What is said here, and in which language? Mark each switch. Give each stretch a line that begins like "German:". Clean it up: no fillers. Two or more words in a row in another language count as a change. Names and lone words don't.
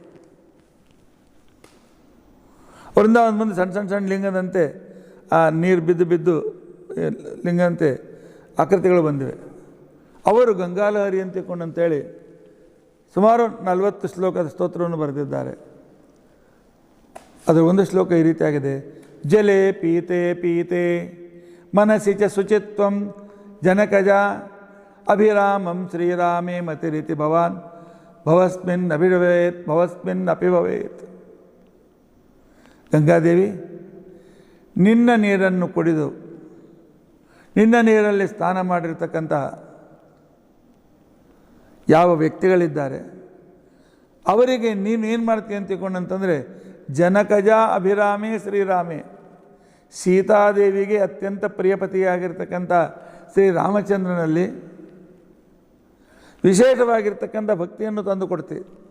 Kannada: ವೃಂದಾವನದ ಮುಂದೆ ಸಣ್ಣ ಸಣ್ಣ ಸಣ್ಣ ಲಿಂಗದಂತೆ ಆ ನೀರು ಬಿದ್ದು ಬಿದ್ದು ಲಿಂಗದಂತೆ ಆಕೃತಿಗಳು ಬಂದಿವೆ. ಅವರು ಗಂಗಾಲಹರಿ ಅಂತ ತಿಳ್ಕೊಂಡಂತೇಳಿ ಸುಮಾರು 40 ಶ್ಲೋಕದ ಸ್ತೋತ್ರವನ್ನು ಬರೆದಿದ್ದಾರೆ. ಅದರ ಒಂದು ಶ್ಲೋಕ ಈ ರೀತಿಯಾಗಿದೆ.
Sanskrit: ಜಲೇ ಪೀತೆ ಪೀತೆ ಮನಸಿ ಚ ಶುಚಿತ್ವಂ ಜನಕಜ ಅಭಿರಾಮಂ ಶ್ರೀರಾಮೇ ಮತಿರಿತಿ ಭವಾನ್ ಭವಸ್ಮಿನ್ ಅಭಿಭವೇತ್ ಭವಸ್ಮಿನ್ ಅಪಿ ಭವೇತ್.
Kannada: ಗಂಗಾದೇವಿ, ನಿನ್ನ ನೀರನ್ನು ಕುಡಿದು ನಿನ್ನ ನೀರಲ್ಲಿ ಸ್ನಾನ ಮಾಡಿರ್ತಕ್ಕಂಥ ಯಾವ ವ್ಯಕ್ತಿಗಳಿದ್ದಾರೆ ಅವರಿಗೆ ನೀನು ಏನು ಮಾಡ್ತೀಯ ಅಂತ ತಿಳ್ಕೊಂಡಂತಂದರೆ,
Sanskrit: ಜನಕಜ ಅಭಿರಾಮೇ ಶ್ರೀರಾಮೇ,
Kannada: ಸೀತಾದೇವಿಗೆ ಅತ್ಯಂತ ಪ್ರಿಯಪತಿಯಾಗಿರ್ತಕ್ಕಂಥ ಶ್ರೀರಾಮಚಂದ್ರನಲ್ಲಿ ವಿಶೇಷವಾಗಿರ್ತಕ್ಕಂಥ ಭಕ್ತಿಯನ್ನು ತಂದು ಕೊಡ್ತೀವಿ.